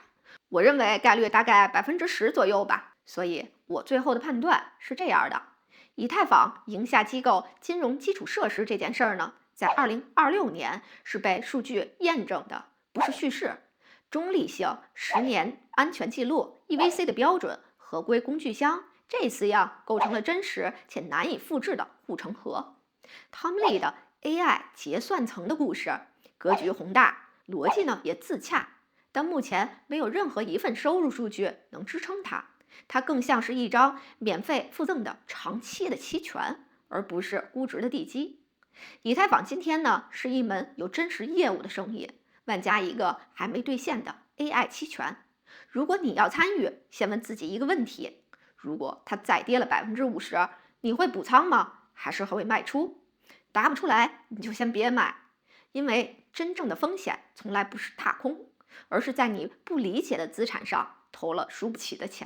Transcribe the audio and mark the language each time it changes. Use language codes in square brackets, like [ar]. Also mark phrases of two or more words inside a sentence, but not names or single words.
[zh] 我認為概率大概10%左右吧，所以我最後的判斷是這樣的：以太坊贏下機構金融基礎設施這件事兒呢，在2026年是被數據驗證的不是敘事。中立性、10年安全记錄、EVC 的標準、合規工具箱，這4樣構成了真實且難以複製的護城河。Tom Lee 的 AI 結算層的故事，格局宏大，邏輯呢也自洽，但目前沒有任何一份收入數据能支撐它。它更像是一張免費附贈的長期的期权，而不是估值的地基。以太坊今天呢是一門有真實業務的生意，外加一個還沒兌現的 AI 期權。如果你要參與，先問自己一個問題：如果它再跌了50%，你會補倉嗎？還是會賣出？答不出來，你就先別買，因為真正的風險從來不是踏空，而是在你不理解的資產上投了輸不起的錢。